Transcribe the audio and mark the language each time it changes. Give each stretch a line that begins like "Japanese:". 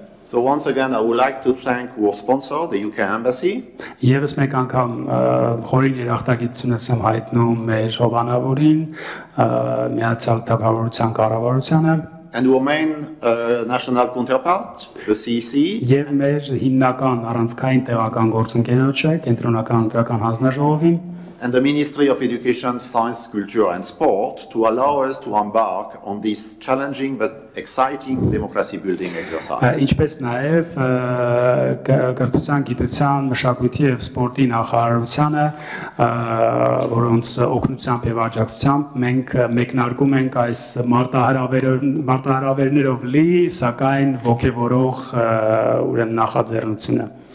English: So once again, I would like to thank our sponsor, the UK Embassy.
Armenian: Եվս մեկ անգամ խորին երախտագիտությունս եմ հայտնում մեր հովանավորին, Միացյալ Թագավորության կառավարությանը,
English: and our main national counterpart, the CEC.
Armenian: Եվ մեր հիմնական առանցքային տեղական գործընկերոջը, Կենտրոնական ընտրական հանձնաժողովին,
English: and the Ministry of Education, Science, Culture and Sport to allow us to embark on this challenging but exciting democracy building exercise.
Armenian: Ինչպես նաև կրթության, գիտության, մշակույթի եւ սպորտի նախարարությանը, որոնց օգնությամբ եւ աջակցությամբ մենք մեկնարկում ենք այս մարտահրավերներով լի, սակայն ողջևորող ուրեմն նախաձեռնությունը։